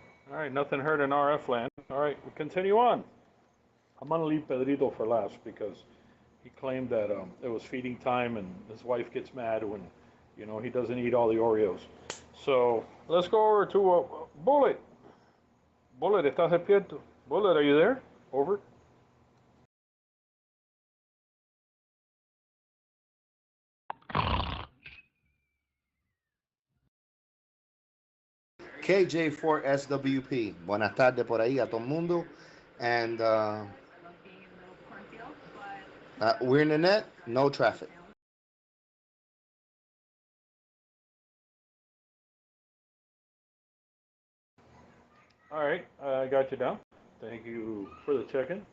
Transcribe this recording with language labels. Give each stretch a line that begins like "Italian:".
English: All right, nothing heard in RF land. All right, we continue on. I'm going to leave Pedrito for last because he claimed that it was feeding time and his wife gets mad when, he doesn't eat all the Oreos. So let's go over to Bullet.
Spanish: Bullet, ¿estás despierto?
English: Bullet, are you there? Over. KJ4SWP.
Spanish: Buenas tardes por ahí a todo el mundo.
English: And we're in the net, no traffic. All right, I got you down. Thank you for the check-in.